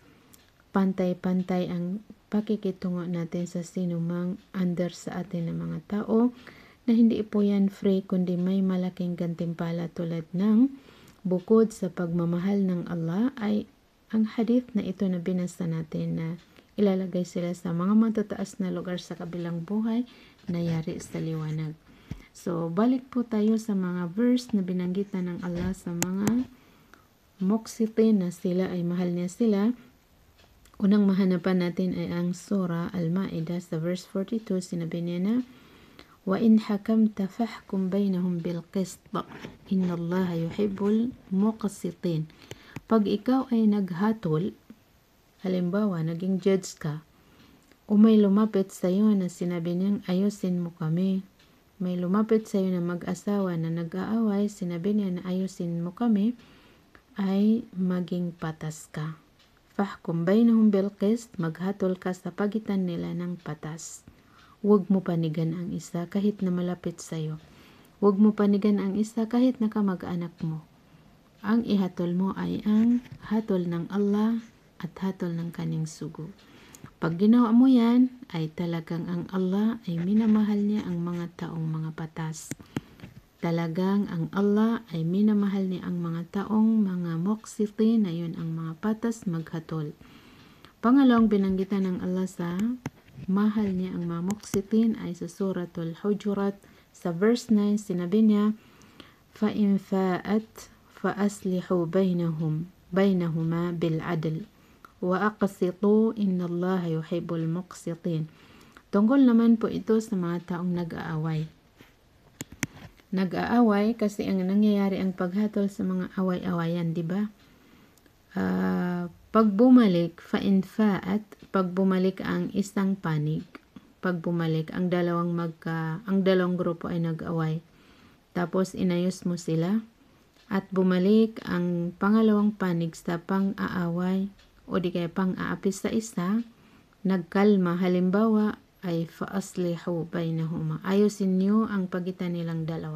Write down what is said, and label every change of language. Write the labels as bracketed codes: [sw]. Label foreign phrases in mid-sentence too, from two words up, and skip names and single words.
[tl] Pantay-pantay ang pakikitungo natin sa sinumang under sa atin ng mga tao, na hindi po yan free, kundi may malaking gantimpala tulad ng bukod sa pagmamahal ng Allah ay ang hadith na ito na binasa natin na ilalagay sila sa mga matataas na lugar sa kabilang buhay na yari sa liwanag. So, balik po tayo sa mga verse na binanggitan ng Allah sa mga muqsitin na sila ay mahal niya sila. Unang mahanapan natin ay ang Surah Al-Ma'idah sa verse 42. Sinabi niya na, [ar] وَإِنْ حَكَمْتَ فَحْكُمْ بَيْنَهُمْ بِالْقِسْطِ إِنَّ اللَّهَ يُحِبُّ الْمُقْسِطِينَ. [tl] Pag ikaw ay naghatol, halimbawa, naging judge ka, o may lumapit sa iyo na sinabi niyang ayusin mo kami, may lumapit sa iyo na mag-asawa na nag-aaway, sinabi niya na ayusin mo kami, ay maging patas ka. [ar] فاحكم بينهم بالقسط, [tl] maghatol ka sa pagitan nila ng patas. Huwag mo panigan ang isa kahit na malapit sa iyo. Huwag mo panigan ang isa kahit na kamag-anak mo. Ang ihatol mo ay ang hatol ng Allah at hatol ng kanyang sugo. Pag ginawa mo yan, ay talagang ang Allah ay minamahal niya ang mga taong mga patas. Talagang ang Allah ay minamahal niya ang mga taong mga muqsitin, na yun ang mga patas maghatol. Pangalawang binanggitan ng Allah sa mahal niya ang mga muqsitin ay sa Suratul Hujurat sa verse 9. Sinabi niya, [ar] فَإِنْ فَاءَتْ فَأَصْلِحُوا بَيْنَهُمَا بِالْعَدْلِ وَأَقْسِطُوا إِنَّ اللَّهَ يُحِبُّ الْمُقْسِطِينَ. [tl] Tungkol naman po ito sa mga taong nag-aaway. Nag-aaway kasi ang nangyayari ang paghatol sa mga away-awayan, di ba? Pag bumalik, [ar] فَإِنْ فَاءَتْ, [tl] pag bumalik ang isang panig, pag bumalik ang dalawang grupo ay nag-away, tapos inayos mo sila, at bumalik ang pangalawang panig sa pang-aaway o di kaya pang-aapis sa isa, nagkalma, halimbawa ay [ar] فأصلحوا بينهما, [tl] ayusin niyo ang pagitan nilang dalawa.